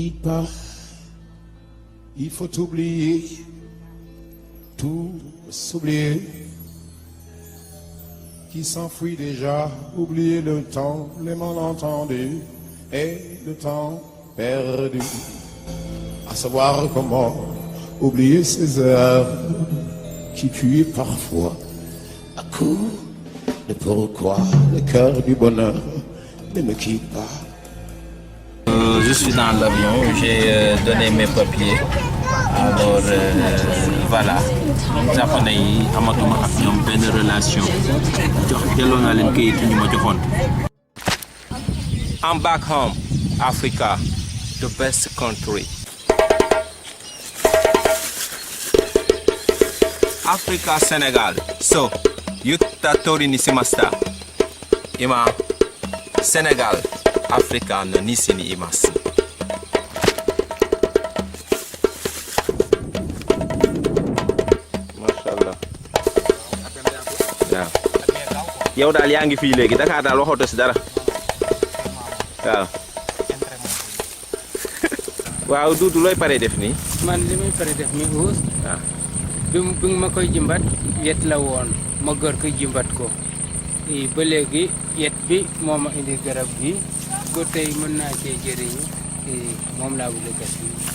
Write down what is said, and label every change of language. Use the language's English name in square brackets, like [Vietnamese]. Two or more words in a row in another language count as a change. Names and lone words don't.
[French] pas, il faut oublier, tout s'oublier, qui s'enfuit déjà, oublier le temps, les malentendus et le temps perdu, à savoir comment oublier ces heures qui tuent parfois à coup de pourquoi le cœur du bonheur ne me quitte pas. Je suis dans l'avion, j'ai donné mes papiers. Alors voilà, [Wolof] japonais yi amatuma ak ñoom benn relation jox delloo naa leen kayit yi ñu ma joxoon. [English] I'm back home, Africa, the best country. Africa, Senegal. [Japanese] So, 言った通りにしました。今、セネガル、アフリカの西にいます. [Arabic] Mashallah. [English] Yeah. [Wolof] Yow daal yaa ngi fii léegi Dakar daal waxoto si dara. waaw waaw Doudou looy pare def nii. man li may pare def nii uus. waaw bi ma koy jimbat yet la woon ma gër ko jimbat ko ba léegi yet bi moo ma indi garab gi ba tey mën naa cee jëriñu moom laa bëgg a gas nii.